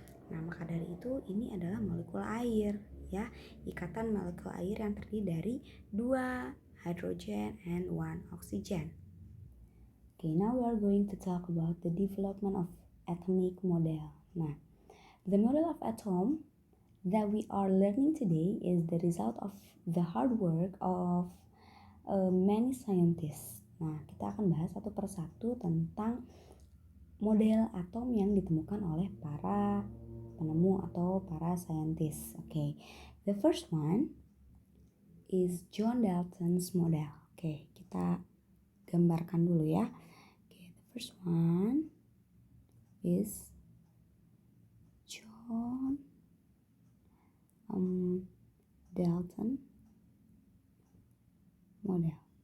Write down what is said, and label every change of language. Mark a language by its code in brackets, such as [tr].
[id] Nah, maka dari itu ini adalah molekul air ya. Ikatan molekul air yang terdiri dari [en] 2 hydrogen and 1 oxygen. Now we are going to talk about the development of atomic model. Nah, the model of atom that we are learning today is the result of the hard work of many scientists. [id] Nah, kita akan bahas satu persatu tentang model atom yang ditemukan oleh para penemu atau para saintis. Oke. [en] The first one is John Dalton's model. [id] Oke, kita gambarkan dulu ya. [en] Oke, the first one is John Dalton model.